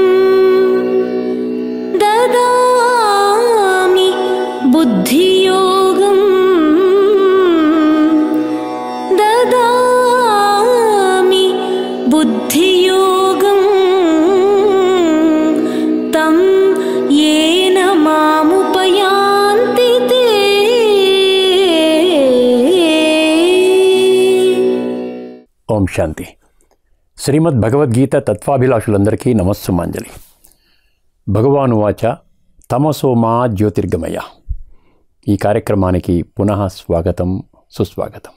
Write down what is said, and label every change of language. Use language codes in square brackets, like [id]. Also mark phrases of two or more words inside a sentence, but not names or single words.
[sa] ददामि बुद्धियोगं ददामि बुद्धियोगं तं येन मामुपयान्ति ते। ఓం శాంతి. [te] శ్రీమద్ భగవద్గీత తత్వాభిలాషులందరికీ నమస్సుమాంజలి. [sa] భగవాను వాచ తమసోమా జ్యోతిర్గమయ. [te] ఈ కార్యక్రమానికి పునః స్వాగతం, సుస్వాగతం.